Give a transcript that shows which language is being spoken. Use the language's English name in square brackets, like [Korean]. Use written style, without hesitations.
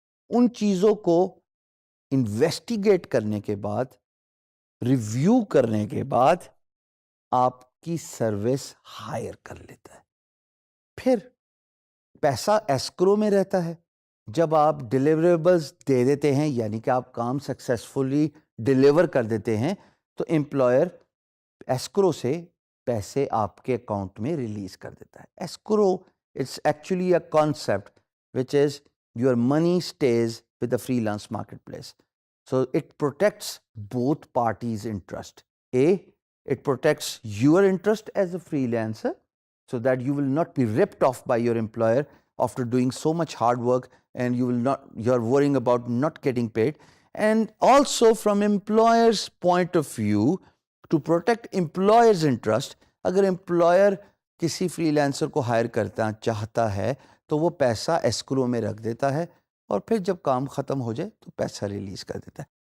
[Urdu] ان چیزوں کو انویسٹیگیٹ کرنے کے بعد، ریویو کرنے کے بعد آپ کی سروس ہائر کر لیتا ہے۔ پھر پیسہ ایسکرو میں رہتا ہے۔ جب آپ ڈیلیوریبلز دے دیتے ہیں، یعنی کہ آپ کام سکسیسفلی ڈیلیور کر دیتے ہیں، تو امپلائر ایسکرو سے پیسے آپ کے اکاؤنٹ میں ریلیز کر دیتا ہے. [English] Escrow it's actually a concept which is your money stays with the freelance marketplace. So it protects both parties' interest. It protects your interest as a freelancer so that you will not be ripped off by your employer after doing so much hard work and you're worrying about not getting paid. And also from employer's point of view, to protect employer's interest, [Urdu] اگر employer کسی freelancer کو hire کرتا چاہتا ہے تو وہ پیسہ escrow میں رکھ دیتا ہے اور پھر جب کام ختم ہو جائے تو پیسہ ریلیز کر دیتا ہے.